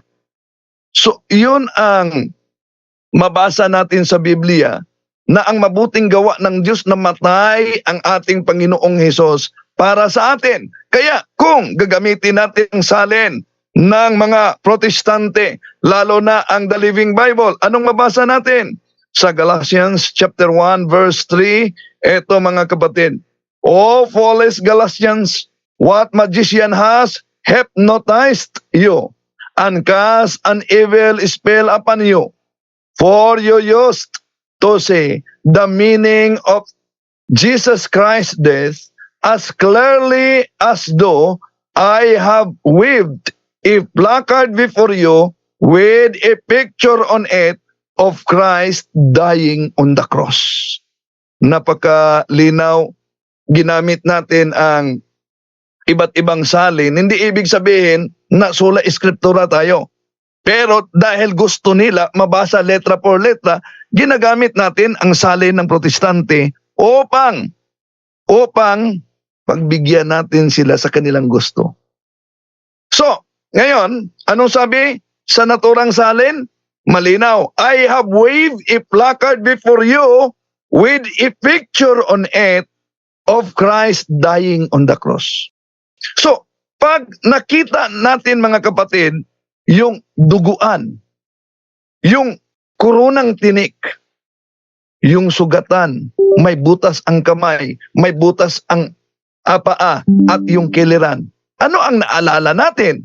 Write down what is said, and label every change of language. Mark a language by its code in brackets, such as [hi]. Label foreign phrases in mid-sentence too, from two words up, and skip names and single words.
[tl] So, yun ang mabasa natin sa Biblia, na ang mabuting gawa ng Diyos, namatay ang ating Panginoong Hesus para sa atin. Kaya kung gagamitin natin ang salin ng mga Protestante, lalo na ang The Living Bible, anong mabasa natin? Sa Galatians chapter 1 verse 3, eto, mga kapatid. [en] O foolish Galatians, what magician has hypnotized you and cast an evil spell upon you? For you used to say the meaning of Jesus Christ's death as clearly as though I have waved a placard before you with a picture on it of Christ dying on the cross. [tl] Napakalinaw, ginamit natin ang iba't ibang salin. Hindi ibig sabihin na [la] sola eskriptura [tl] tayo. Pero dahil gusto nila mabasa [es] letra por letra, [tl] ginagamit natin ang salin ng Protestante upang pagbigyan natin sila sa kanilang gusto. So, ngayon, anong sabi sa naturang salin? Malinaw, [en] I have waved a placard before you with a picture on it of Christ dying on the cross. So, [tl] pag nakita natin, mga kapatid, yung duguan, yung kurunang tinik, yung sugatan, may butas ang kamay, may butas ang paa, at yung kiliran. Ano ang naalala natin?